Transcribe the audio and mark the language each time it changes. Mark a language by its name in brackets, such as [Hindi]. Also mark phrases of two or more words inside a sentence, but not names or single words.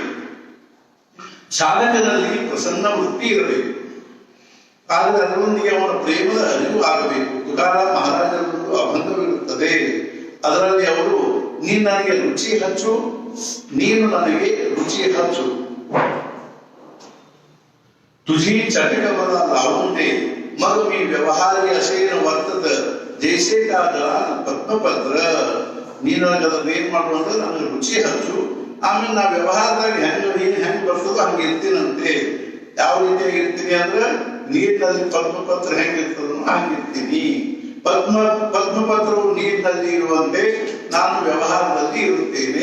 [Kannada] ಸಾಧಕನಲ್ಲಿ ಪ್ರಸನ್ನ ವೃತ್ತಿ ಇರಬೇಕು, ಆದರೆ ಅದರೊಂದಿಗೆ ಅವನ ಪ್ರೇಮದ ಅರಿವು ಆಗಬೇಕು. ತುಕಾರಾಮ್ ಮಹಾರಾಜರದ್ದು ಅಭಂಗವಿರುತ್ತದೆ. ಅದರಲ್ಲಿ ಅವರು ನೀನು ನನಗೆ ರುಚಿ ಹಚ್ಚು, ನೀನು ನನಗೆ ರುಚಿ ಹಚ್ಚು, [Marathi] तुझी चटक मला लावून दे, मग मी व्यवहारी असेन वರ್ತದ जैसे का दलाल पद्मपत्र. [Kannada] ನೀನು ಏನ್ ಮಾಡು ಅಂದ್ರೆ ನನಗೆ ರುಚಿ ಹಚ್ಚು, ಆಮೇಲೆ ನಾ ವ್ಯವಹಾರದಾಗ ಹೆಂಗ್ ಬರ್ತದೋ ಹಂಗೆ ಇರ್ತೀನಂತೆ. ಯಾವ ರೀತಿಯಾಗಿ ಇರ್ತೀನಿ ಅಂದ್ರೆ ನೀರಿನಲ್ಲಿ ಪದ್ಮಪತ್ರ ಹೆಂಗಿರ್ತದೋ ಹಂಗಿರ್ತೀನಿ. ಪದ್ಮಪತ್ರವು ನೀರಿನಲ್ಲಿ ಇರುವಂತೆ ನಾನು ವ್ಯವಹಾರದಲ್ಲಿ ಇರುತ್ತೇನೆ.